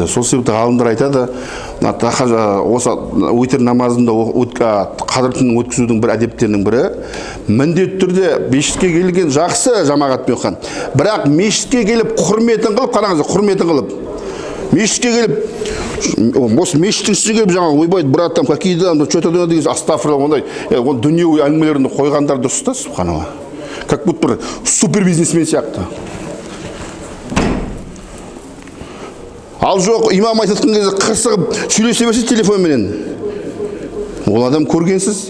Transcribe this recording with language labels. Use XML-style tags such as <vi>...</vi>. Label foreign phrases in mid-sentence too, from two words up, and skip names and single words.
<kk>Сол себепті ғалымдар айтады, осы өтір намазында қадір түнін өткізудің бір әдептерінің бірі, міндетті түрде мешітке келген жақсы жамағатпен оқыған. Бірақ мешітке келіп құрметін қылып, қараңыз, құрметін қылып, мешітке келіп, осы мешіттің ішіне келіп жаңа ойбай,</kk> <ru>брат, там какие там, что-то</ru> <kk>деген астафиралла, ондай дүниеви әңгімелерді қойғандар дұрыс та, субханалла.</kk> <ru>Как будто</ru> <kk>бір супер бизнесмен сияқты. Ал жоқ, имам айтатын кезде қырсығып сөйлесе берсе телефонменен. Ол адам көргенсіз.</kk>